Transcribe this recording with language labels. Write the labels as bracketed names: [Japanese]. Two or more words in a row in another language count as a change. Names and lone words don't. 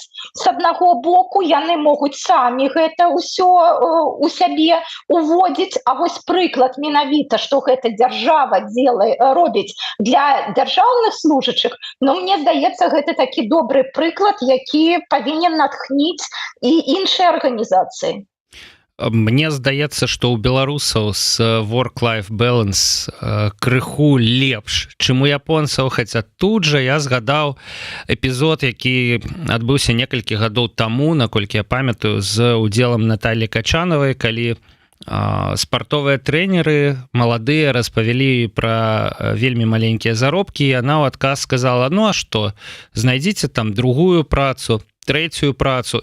[Belarusian] З аднаго боку, яны могуць самі гэта ўсё у сябе уводзіць, а вось прыклад менавіта, што гэта дзяржава робіць для дзяржаўных служачых, мне здаецца, гэта такі добры прыклад, які павінен натхніць і іншыя арганізацыі. Мне здаецца, што ў беларусаў з [English] work-life balance [Belarusian] крыху лепш, чым у японцаў, хаця тут жа я згадаў эпізод, які адбыўся некалькі гадоў таму, наколькі я памятаю, з удзелам Наталлі Качанавай, калі спартовыя трэнеры маладыя распавялі пра вельмі маленькія заробкі, і яна ў адказ сказала: а што, знайдзіце там другую працу, трэцюю працу.